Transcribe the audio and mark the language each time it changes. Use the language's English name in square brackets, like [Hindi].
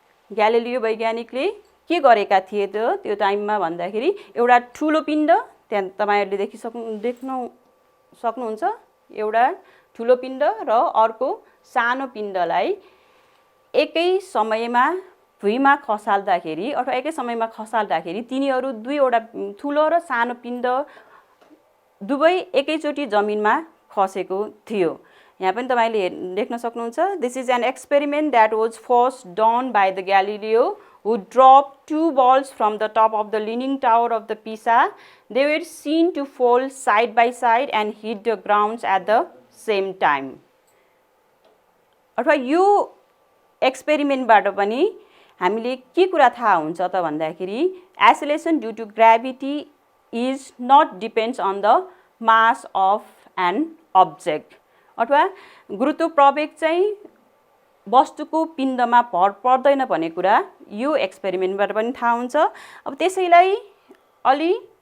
[Nepali] Galileo वैज्ञानिकले के गरेका थिए त त्यो टाइममा भन्दाखेरि एउटा ठूलो पिण्ड त्यहाँ तपाईहरुले देख्न सक्नुहुन्छ एउटा ठूलो पिण्ड र अर्को सानो पिण्डलाई एकै समयमा भुइँमा खसाल्दाखेरि अथवा एकै समयमा खसाल्दाखेरि तिनीहरू दुईवटा ठूलो र सानो पिण्ड दुवै एकैचोटी जमिनमा खसेको थियो यहाँ पनि तपाईले देख्न सक्नुहुन्छ [English] This is an experiment that was first done by the Galileo who dropped 2 balls from the top of the Leaning Tower of the Pisa. They were seen to fall side by side and hit the ground at the same time. [Nepali] अथवा यो एक्सपेरिमेन्टबाट पनि हामीले के कुरा थाहा हुन्छ त भन्दाखेरि [English] acceleration due to gravity is not depends on the mass of an object [Nepali] अथवा गुरुत्व प्रवेग चाहिँ वस्तुको पिण्डमा भर पर्दैन भन्ने कुरा यो एक्सपेरिमेन्टबाट पनि थाहा हुन्छ अब त्यसैलाई अलि